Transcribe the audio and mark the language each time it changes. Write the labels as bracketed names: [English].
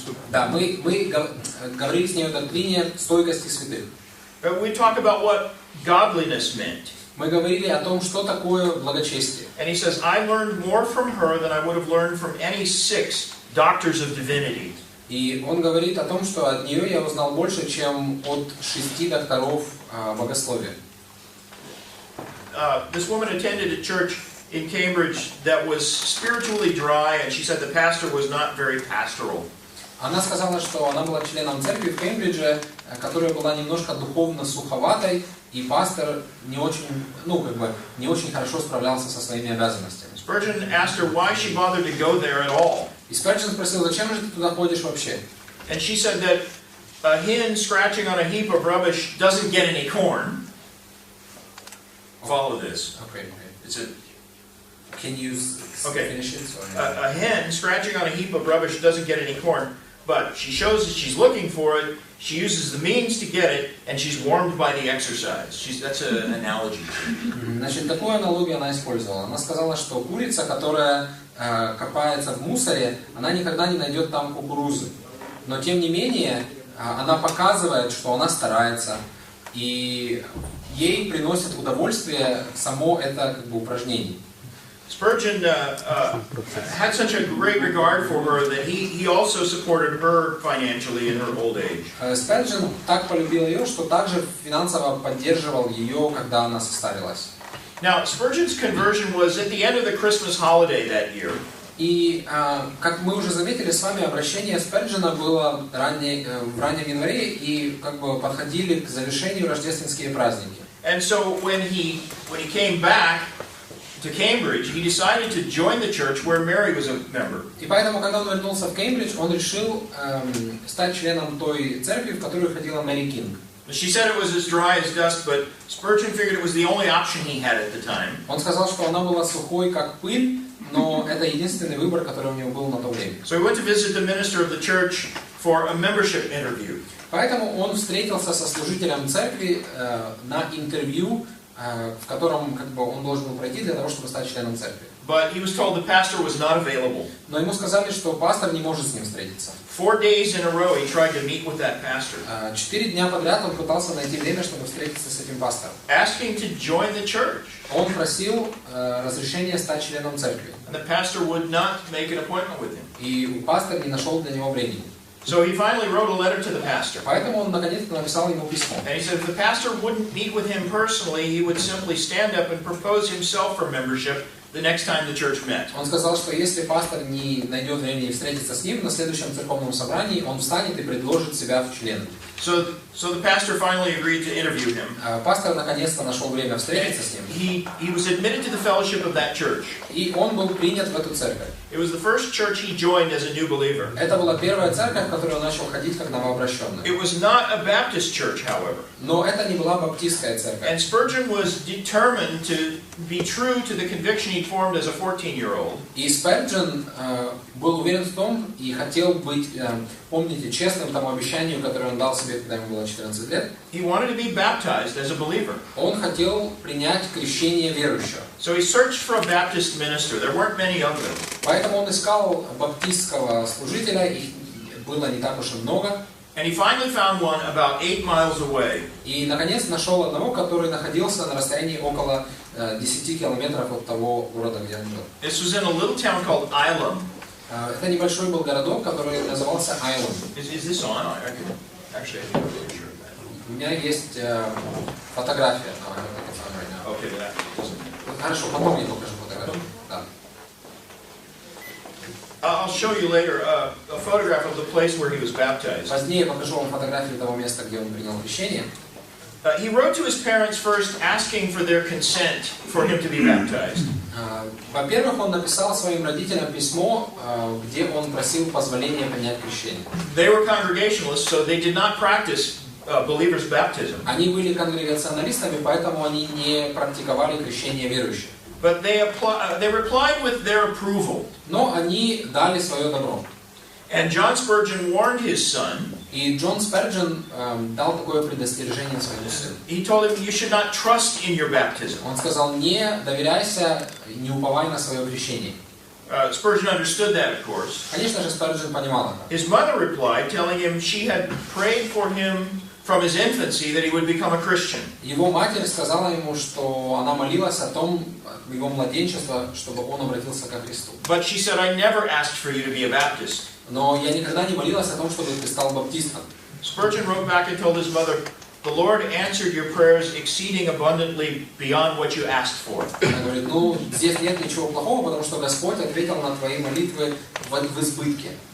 [Russian] Да, мы говорили с ней о доктрине стойкости святых. [English] We talk about what godliness meant. [Russian] Мы говорили о том, что такое благочестие. [English] And he says, I learned more from her than I would have learned from any 6 doctors of divinity. [Russian] И он говорит о том, что от нее я узнал больше, чем от 6 докторов богословия. [English] This woman attended a church in Cambridge that was spiritually dry, and she said the pastor was not very pastoral. [Russian] Она сказала, что она была членом церкви в Кембридже, которая была немножко духовно суховатой, и пастор не очень, не очень хорошо справлялся со своими обязанностями. [English] Spurgeon asked her why she bothered to go there at all. [Russian] И Спurgeon спросил, зачем же ты туда ходишь вообще? [English] And she said that a hen scratching on a heap of rubbish doesn't get any corn. Follow this. Okay. It's a Can you finish it? Sorry. A hen scratching on a heap of rubbish doesn't get any corn, but she shows that she's looking for it. She uses the means to get it, and she's warmed by the exercise. That's an analogy. [Russian] Значит, такую аналогию она использовала. Она сказала, что курица, которая копается в мусоре, она никогда не найдет там кукурузы. Но тем не менее, она показывает, что она старается, и ей приносит удовольствие само это упражнение. [English] Spurgeon had such a great regard for her that he also supported her financially in her old age. [Russian] Спurgeon так полюбил ее, что также финансово поддерживал ее, когда она состарилась. [English] Now, Spurgeon's conversion was at the end of the Christmas holiday that year. [Russian] И, как мы уже заметили с вами, обращение Спurgeона было в раннем январе, и подходили к завершению рождественские праздники. [English] And so when he came back to Cambridge, he decided to join the church where Mary was a member. [Russian] И поэтому, когда он вернулся в Кембридж, он решил стать членом той церкви, в которую ходила Мэри Кинг. [English] She said it was as dry as dust, but Spurgeon figured it was the only option he had at the time. [Russian] Он сказал, что она была сухой, как пыль, но это единственный выбор, который у него был на то время. [English] So he went to visit the minister of the church for a membership interview. [Russian] Поэтому он встретился со служителем церкви на интервью, в котором он должен был пройти для того, чтобы стать членом церкви. [English] But he was told the pastor was not available. [Russian] Но ему сказали, что пастор не может с ним встретиться. [English] 4 days in a row he tried to meet with that pastor. [Russian] 4 дня подряд он пытался найти время, чтобы встретиться с этим пастором. [English] Asking to join the church. [Russian] Он просил разрешения стать членом церкви. [English] And the pastor would not make an appointment with him. [Russian] И пастор не нашел для него времени. [English] So he finally wrote a letter to the pastor. [Russian] Поэтому он наконец-то написал ему письмо. [English] And he said if the pastor wouldn't meet with him personally, he would simply stand up and propose himself for membership the next time the church met. [Russian] Он сказал, что если пастор не найдет времени встретиться с ним на следующем церковном собрании, он встанет и предложит себя в члены. [English] So the pastor finally agreed to interview him. [Russian] Пастор наконец-то нашел время встретиться с ним. [English] He was admitted to the fellowship of that church. [Russian] И он был принят в эту церковь. [English] It was the first church he joined as a new believer. [Russian] Это была первая церковь, в которую он начал ходить как новообращенный. [English] It was not a Baptist church, however. [Russian] Но это не была баптистская церковь. [English] And Spurgeon was determined to be true to the conviction he formed as a 14-year-old. [Russian] И Спurgeon был уверен в том и хотел быть, помните, честным тому обещанию, которое он дал себе, когда ему было 14 лет. [English] He wanted to be baptized as a believer. [Russian] Он хотел принять крещение верующего. [English] So he searched for a Baptist minister. There weren't many of them. [Russian] Поэтому он искал баптистского служителя, их было не так уж и много. [English] And he finally found one about 8 miles away. [Russian] И, наконец, нашел одного, который находился на расстоянии около 10 километров от того города, где он жил. [English] This was in a little town called Ilam. [Russian] Это небольшой был городок, который назывался Айлом. [English] Is this on? I can actually I think I'm pretty sure of that. [Russian] У меня есть фотография. [English] Okay, that doesn't. [Russian] Хорошо, потом я покажу фотографию. Да. [English] I'll show you later a photograph of the place where he was baptized. [Russian] Позднее я покажу вам фотографию того места, где он принял крещение. [English] He wrote to his parents first asking for their consent for him to be baptized. [Russian] Во-первых, он написал своим родителям письмо, где он просил позволения принять крещение. [English] They were Congregationalists, so they did not practice believers' baptism. [Russian] Они были конгрегационалистами, поэтому они не практиковали крещение верующих. [English] But they replied with their approval. [Russian] Но они дали свое добро. [English] And John Spurgeon warned his son. [Russian] И Джон Спurgeon дал такое предостережение своему сыну. [English] He told him, you should not trust in your baptism. [Russian] Он сказал, не доверяйся, не уповай на свое крещение. [English] Spurgeon understood that, of course. [Russian] Конечно же, Спurgeon понимал это. [English] His mother replied, telling him she had prayed for him from his infancy that he would become a Christian. [Russian] Его матерь сказала ему, что она молилась о том, его младенчества, чтобы он обратился ко Христу. [English] But she said, I never asked for you to be a Baptist. [Russian] Но я никогда не молилась о том, чтобы ты стал баптистом. [English] Spurgeon wrote back and told his mother, the Lord answered your prayers exceeding abundantly beyond what you asked for. [Russian] Она говорит, ну, здесь нет ничего плохого, потому что Господь ответил на твои молитвы в избытке.